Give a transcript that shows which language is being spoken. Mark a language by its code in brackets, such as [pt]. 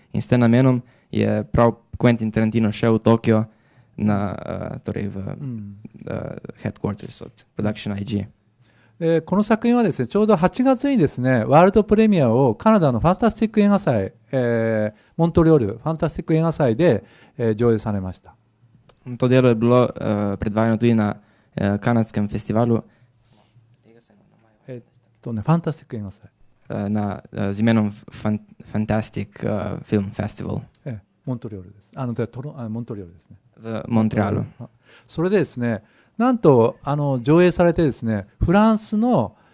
[sl] In s tem namenom je prav Quentin Tarantino šel v Tokio torej v headquarters od Production IG. [ja] この作品はですね、ちょうど8月にですね、ワールドプレミアをカナダのファンタスティック映画祭、モントリオールファンタスティック映画祭で、上映されました。 [sl] To delo je bilo predvajano tudi na kanadskem festivalu. [ja] ファンタスティック映画祭。 [sl] z imenom Fantastic Film Festival. [ja] モントリオールです。モントリオールですね。 [sl] v Montrealu. [ja] それでですね、なんと上映されてですね、フランスの、